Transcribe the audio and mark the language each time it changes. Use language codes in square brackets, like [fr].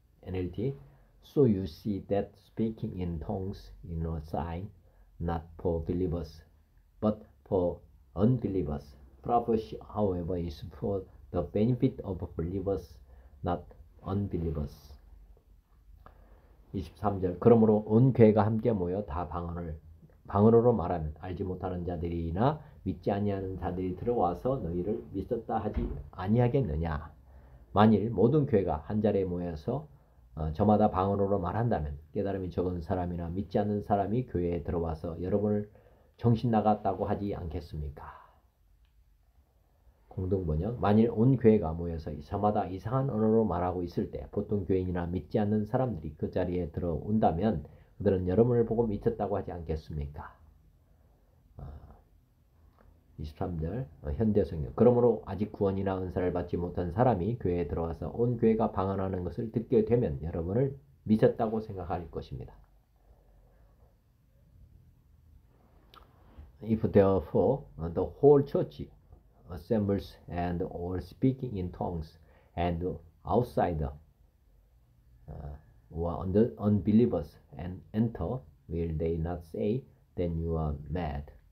[en] NLT, so you see that speaking in tongues is a sign not for believers, but for unbelievers. Prophecy, however, is for the benefit of believers, not unbelievers. [ko] 23절, 그러므로 온 교회가 함께 모여 다 방언으로 말하면 알지 못하는 자들이나 믿지 아니하는 자들이 들어와서 너희를 믿었다 하지 아니하겠느냐. 만일 모든 교회가 한 자리에 모여서 저마다 방언으로 말한다면 깨달음이 적은 사람이나 믿지 않는 사람이 교회에 들어와서 여러분을 정신 나갔다고 하지 않겠습니까? 공동번역, 만일 온 교회가 모여서 저마다 이상한 언어로 말하고 있을 때 보통 교인이나 믿지 않는 사람들이 그 자리에 들어온다면 그들은 여러분을 보고 미쳤다고 하지 않겠습니까? 23절 현대성경. 그러므로 아직 구원이나 은사를 받지 못한 사람이 교회에 들어와서 온 교회가 방언하는 것을 듣게 되면 여러분을 미쳤다고 생각할 것입니다. [en] If therefore the whole church assembles and all speaking in tongues and outsider or unbelievers and enter, will they not say, then you are mad?